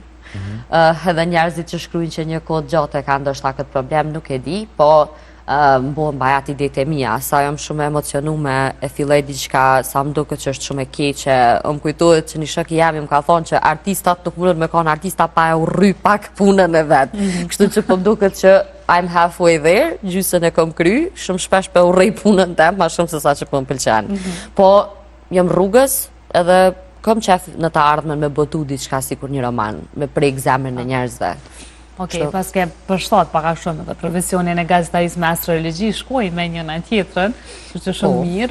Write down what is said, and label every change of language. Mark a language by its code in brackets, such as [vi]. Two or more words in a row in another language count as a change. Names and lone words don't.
[sq] Edhe njerëzit që shkruajnë që një kohë gjatë e kanë ndoshta këtë problem, nuk e di, po më bëhen bajat idetë e mia. Sa jam shumë e emocionume, e filloj diçka, sa më duket që është shumë e keqe. Më kujtohet që një shok i jam më ka thonë që artistat nuk mundën me kanë artista pa e urry pak punën e vet. Kështu që po më duket që [en] I'm halfway there, [sq] gjysën e kom kry, shumë shpesh po urrej punën tem, ma shumë se sa që po më pëlqen. Po jam rrugës edhe kom qef në të ardhmen me botu diçka si kur një roman, me prek zemrën e njerëzve. Okej, pas ke përshtat paka shumë edhe profesionin e gazetarisë me astrologji, shkoj me njën e tjetrën, që shumë mirë.